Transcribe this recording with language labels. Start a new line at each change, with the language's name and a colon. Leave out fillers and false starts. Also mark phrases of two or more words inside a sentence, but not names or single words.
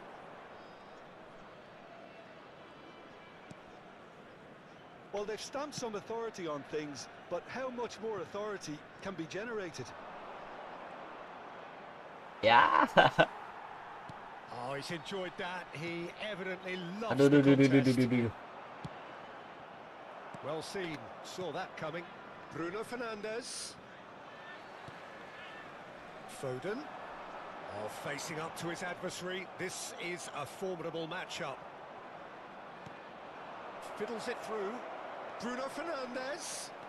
English: Well, they've stamped some authority on things, but how much more authority can be generated? Ya. Oh, Oh, he's enjoyed that. He evidently loves Aduh, the duh, duh, duh, duh, contest. duh, duh. Well seen. Saw that coming. Bruno Fernandes. Foden. Oh, facing up to his adversary. This is a formidable matchup. Fiddles it through. Bruno Fernandes.